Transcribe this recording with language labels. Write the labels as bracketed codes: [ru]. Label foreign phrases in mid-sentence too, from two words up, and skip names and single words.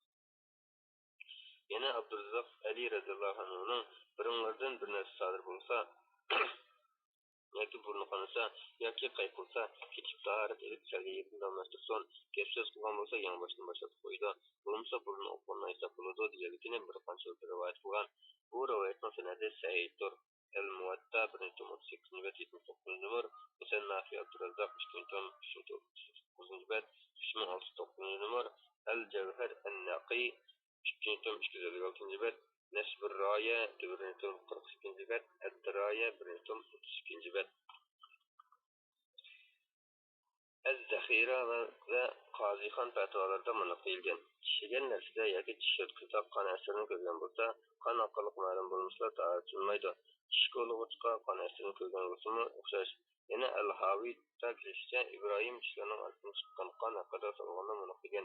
[uz] Yana Abdurrazzoq Ali [ar] رضي الله عنه [uz] birinlardan bir narsa sodir bo'lsa yoki burni qonasa yoki qayqilsa ketib tahorat elib kelgan yerdan almashtirsin, gap so'z qilgan bo'lsa yonboshdan boshlab qo'ydi, bo'lmasa burni o'qilmay hisob bo'ladi deganligini bir qancha rivoyat qilgan. Bu rivoyatning sanadi sahihdir. El Muvatta 138 bet 79 numar, Musannafi Abdurrazzoq 309 bet 3609 numar, El Cevher en-Naqi 256 bet, Nesbur Raya 142 bet, Ed-Diraya 132 bet. Ez-Zaxira ve Qazixon fatvalarida buni deyilgan. Tishigan narsada yoki tish o'tkazib qon asirini ko'rgan bo'lsa, qon orqali ma'lum bo'lmasa tahorat qilinmaydi. Tish ko'rg'uchqa qon asirini ko'rgan bo'lsa o'xshash. Yana Al-Haviy ta'kidlashicha Ibrohim tishlarining ortidan chiqqan qon haqida so'raganda buni degan.